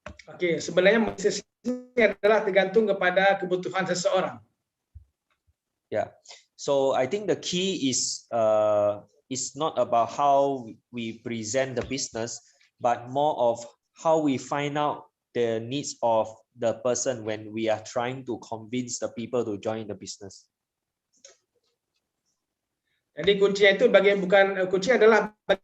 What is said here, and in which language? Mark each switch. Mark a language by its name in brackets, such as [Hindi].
[Indonesian] Oke, sebenarnya bisnis ini adalah tergantung kepada kebutuhan seseorang. [English] Yeah, so I think the key is not about how we present the business, but more of how we find out the needs of the person when we are trying to convince the people to join the business. [Indonesian] Jadi kuncinya itu kunci adalah